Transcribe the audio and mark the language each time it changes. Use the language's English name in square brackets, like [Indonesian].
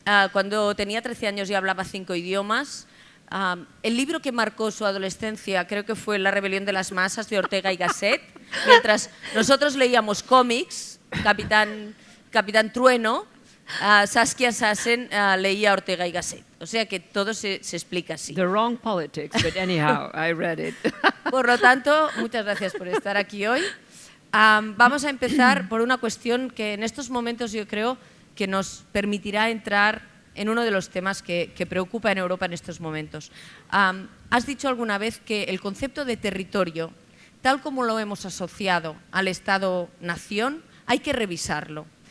[Spanish] Cuando tenía 13 años ya hablaba 5 idiomas. El libro que marcó su adolescencia creo que fue La rebelión de las masas de Ortega y Gasset. Mientras nosotros leíamos cómics, Capitán Trueno, Saskia Sassen leía Ortega y Gasset. O sea que todo se explica así. [English] The wrong politics, but anyhow, I read it. [Spanish] Por lo tanto, muchas gracias por estar aquí hoy. Vamos a empezar por una cuestión que en estos momentos yo creo que nos permitirá entrar en uno de los temas que preocupa en Europa en estos momentos. Has dicho alguna vez que el concepto de territorio, tal como lo hemos asociado al Estado-nación, hay que revisarlo.